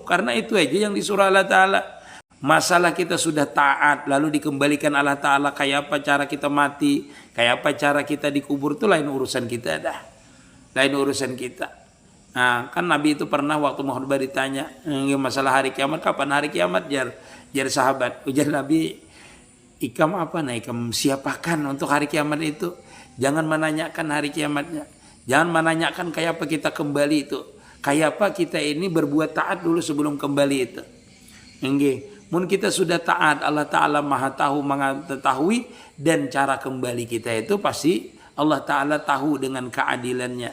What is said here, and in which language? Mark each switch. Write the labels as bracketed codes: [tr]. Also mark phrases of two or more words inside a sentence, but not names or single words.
[id] Karena itu aja yang disuruh Allah Ta'ala. Masalah kita sudah taat lalu dikembalikan Allah Ta'ala. Kayak apa cara kita mati, kayak apa cara kita dikubur itu lain urusan kita dah. Lain urusan kita. Nah, kan Nabi itu pernah waktu Muhammad ditanya masalah hari kiamat, kapan hari kiamat? [bjn] Jar sahabat, ujar Nabi, ikam apa? Nah, ikam siapakan untuk hari kiamat itu. [id] Jangan menanyakan hari kiamatnya. Jangan menanyakan kayak apa kita kembali itu. Kayak apa kita ini berbuat taat dulu sebelum kembali itu. Mungkin kita sudah taat, Allah Ta'ala maha tahu, mengetahui. Dan cara kembali kita itu pasti Allah Ta'ala tahu dengan keadilannya.